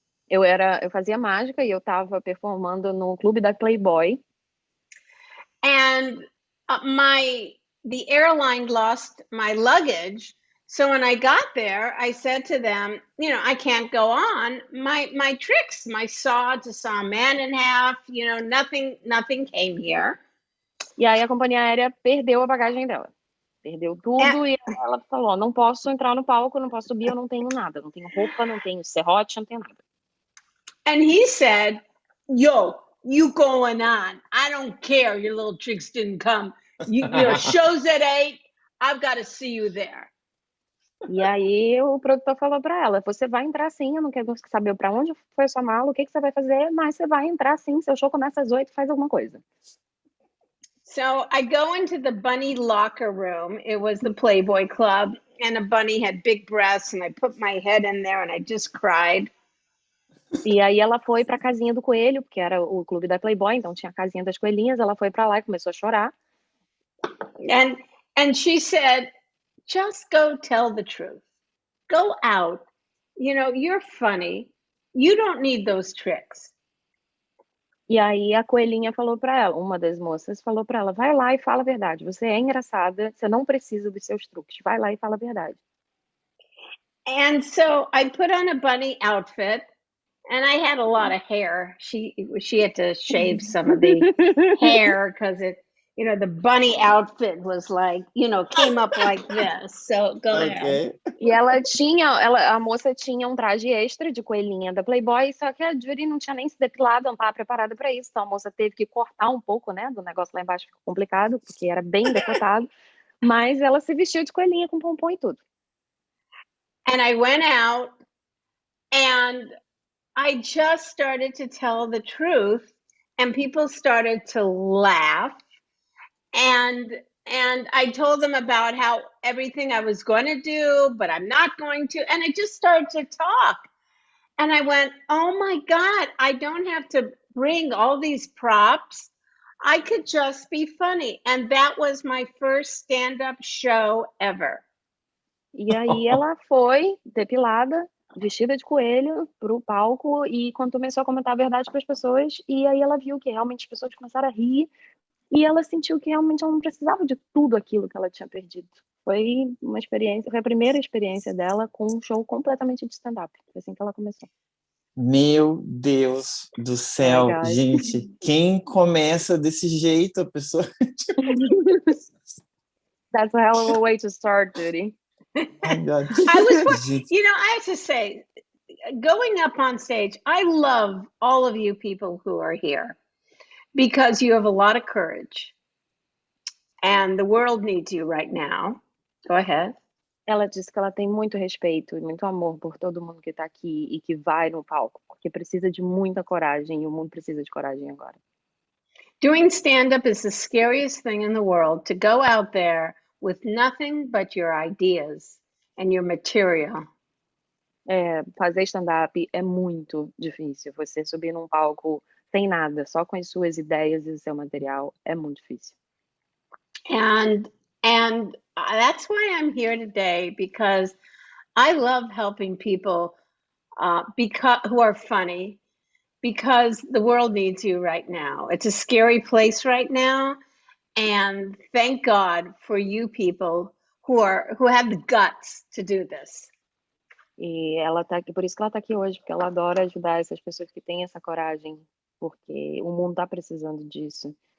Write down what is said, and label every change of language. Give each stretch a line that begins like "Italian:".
Portuguese: Eu fazia mágica e eu estava performando no clube da Playboy.
English: And the airline lost my luggage. So when I got there, I said to them, I can't go on. My tricks, my saw to saw a man in half, nothing came here.
Portuguese: E aí a companhia aérea perdeu a bagagem dela. Perdeu tudo e ela falou, não posso entrar no palco, não posso subir, eu não tenho nada. Não tenho roupa, não tenho serrote, não tenho nada.
English: And he said, yo, you going on. I don't care your little tricks didn't come. Your show's at 8. I've got to see you there.
Portuguese: E aí o produtor falou para ela, você vai entrar sim, eu não quero saber para onde foi a sua mala, o que você vai fazer, mas você vai entrar sim, seu show começa às 8, faz alguma coisa.
English: So I go into the bunny locker room. It was the Playboy Club, and a bunny had big breasts, and I put my head in there, and I just cried.
Portuguese: E aí ela foi para a casinha do coelho, porque era o clube da Playboy, então tinha a casinha das coelhinhas, ela foi para lá e começou a chorar.
English: And she said, just go tell the truth. Go out. You're funny. You don't need those tricks.
Portuguese: E aí a coelhinha falou para ela, uma das moças falou para ela, vai lá e fala a verdade. Você é engraçada, você não precisa dos seus truques. Vai lá e fala a verdade.
English: And so I put on a bunny outfit, and I had a lot of hair. She had to shave some of the hair because the bunny outfit was like, came up like this. So go ahead.
Portuguese: E a moça tinha um traje extra de coelhinha da Playboy, só que a Judy não tinha nem se depilado, não estava preparada para isso. Então a moça teve que cortar um pouco, né, do negócio lá embaixo, ficou complicado, porque era bem decotado. Mas ela se vestiu de coelhinha com pompom e tudo.
English: And I went out, and I just started to tell the truth, and people started to laugh. And I told them about how everything I was going to do, but I'm not going to. And I just started to talk. And I went, oh my God, I don't have to bring all these props. I could just be funny. And that was my first stand-up show ever.
Portuguese: E aí ela foi depilada, vestida de coelho, pro palco, e quando começou a comentar a verdade para as pessoas, e aí ela viu que realmente as pessoas começaram a rir. E ela sentiu que realmente ela não precisava de tudo aquilo que ela tinha perdido. Foi uma experiência, foi a primeira experiência dela com um show completamente de stand-up. Foi assim que ela começou. Meu Deus do céu,
English: guys.
Portuguese: gente, quem começa desse jeito, a pessoa...
English: That's a hell of a way to start, Judy.
Portuguese: Ai,
English: God.
Portuguese: Gente,
English: I have to say, going up on stage, I love all of you people who are here because you have a lot of courage and the world needs you right now. Go ahead.
Portuguese: Ela disse que ela tem muito respeito e muito amor por todo mundo que tá aqui e que vai no palco, porque precisa de muita coragem e o mundo precisa de coragem agora.
English: Doing stand-up is the scariest thing in the world, to go out there with nothing but your ideas and your material.
Portuguese: Fazer stand-up é muito difícil. Você subir num palco sem nada, só com as suas ideias e o seu material, é muito difícil.
English: And that's why I'm here today, because I love helping people who are funny, because the world needs you right now. It's a scary place right now, and thank God for you people who have the guts to do this.
Portuguese: E ela tá aqui, por isso que ela tá aqui hoje, porque ela adora ajudar essas pessoas que têm essa coragem, porque o mundo tá precisando disso.